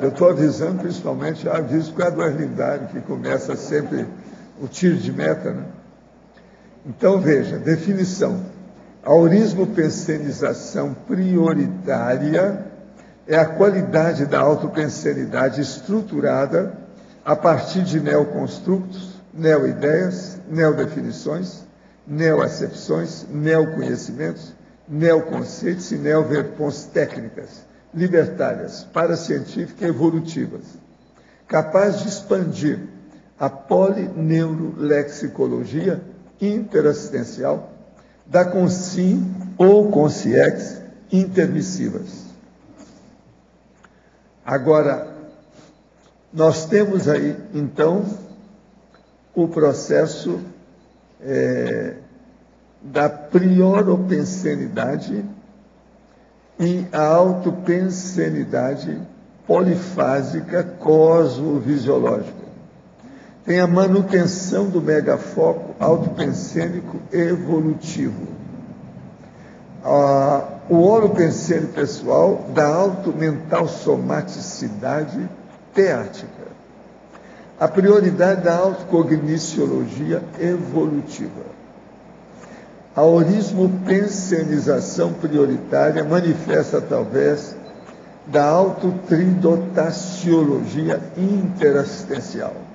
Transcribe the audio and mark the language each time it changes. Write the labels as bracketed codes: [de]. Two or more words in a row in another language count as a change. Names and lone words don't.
[pt] Eu estou avisando, principalmente, eu aviso por causa do Arlindário, que começa sempre o tiro de meta, né? Então, veja, definição. A orismo pensenização prioritária é a qualidade da autopensenidade estruturada a partir de neoconstructos, neoideias, neodefinições, neoacepções, neoconhecimentos, neoconceitos e neoverpons técnicas, libertárias, paracientíficas e evolutivas, capaz de expandir a polineurolexicologia interassistencial da consim ou consciex intermissivas. Agora, nós temos aí, então, o processo da prioropensenidade e a autopensenidade polifásica cosmovisiológica. Tem a manutenção do megafoco autopensênico evolutivo. O holopensênico pessoal da automental somaticidade teática. A prioridade da autocogniciologia evolutiva. A orismo-pensenização prioritária manifesta através da autotridotaciologia interassistencial.